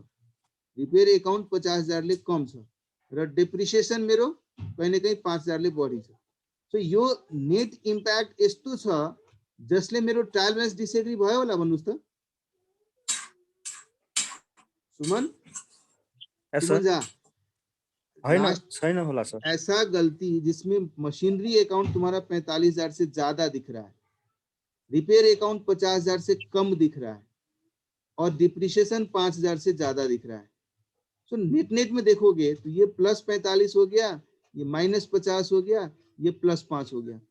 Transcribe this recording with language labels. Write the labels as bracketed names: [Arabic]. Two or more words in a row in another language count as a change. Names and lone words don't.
[English] repair account [Nepali] 50,000 ले कम छ र डेप्रिसिएसन मेरो [Hindi] कहीं न कहीं [Nepali] 5,000 ले बढी छ। सो यो [English] net impact [Nepali] यस्तो छ जसले मेरो [English] trial balance [Nepali] डिसएग्री भयो होला भन्नुस् त सुमन। सुमन जा छैन होला सर। [Hindi] ऐसा गलती जिसमें [English] machinery account [Hindi] तुम्हारा 45,000 से ज्यादा दिख रहा है, [English] repair account [Hindi] 50,000 से कम दिख रहा है और डिप्रिसिएशन 5,000 से ज्यादा दिख रहा है। सो नेट में देखोगे तो ये प्लस 45 हो गया, ये माइनस 50 हो गया, ये प्लस 5 हो गया।